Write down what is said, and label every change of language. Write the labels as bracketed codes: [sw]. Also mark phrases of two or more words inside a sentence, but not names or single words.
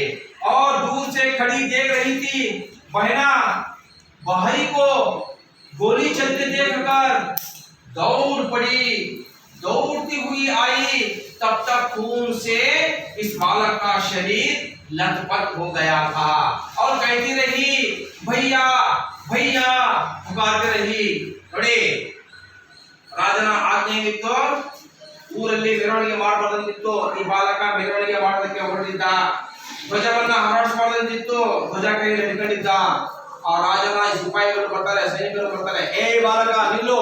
[hi] और दूर से खड़ी देख रही थी बहना भाई को गोली चलते देखकर दौड़ पड़ी, दौड़ती हुई आई। तब तक खून से इस बालक का शरीर लथपथ हो गया था और कहती रही, भैया भैया पुकारते रही। [kn] ನೋಡಿ, ರಾಜನ ಆಜ್ಞೆಯಿತ್ತು, ಊರಲ್ಲಿ ಮೆರವಣಿಗೆ ಮಾಡಬಾರದಂತಿತ್ತು, ಈ ಬಾಲಕ ಮೆರವಣಿಗೆ ಮಾಡೋದಕ್ಕೆ ಹೊರಟಿದ್ದ, ಧ್ವಜವನ್ನ ಹಾರಾಡಿಸಬಾರದಂತಿತ್ತು, ಧ್ವಜ ಕೈಯಲ್ಲಿ ಹಿಡ್ಕೊಂಡಿದ್ದ। ಆ ರಾಜನ ಸಿಪಾಯಿಗಳು ಬರ್ತಾರೆ, ಸೈನಿಕರು ಬರ್ತಾರೆ, ಏ ಬಾಲಕ ನಿಲ್ಲು.